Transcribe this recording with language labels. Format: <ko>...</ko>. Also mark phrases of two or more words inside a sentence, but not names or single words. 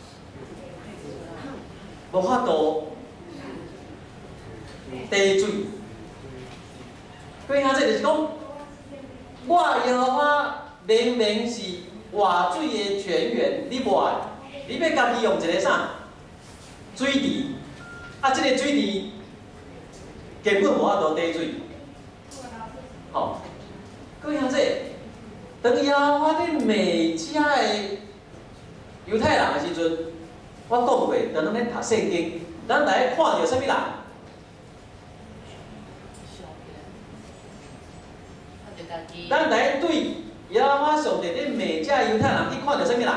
<nan>无法度。滴水，对啊，这就是讲，我耶和华明明是活水的泉源，你无爱，你要家己用一个啥水池，这个水池根本无法度滴水，各兄弟，当耶和华咧骂遮的犹太人的时阵，我讲过，当咱咧读圣经，咱来看到啥物人？咱来对耶和华上帝咧骂遮犹太人，去看到啥物人？</nan>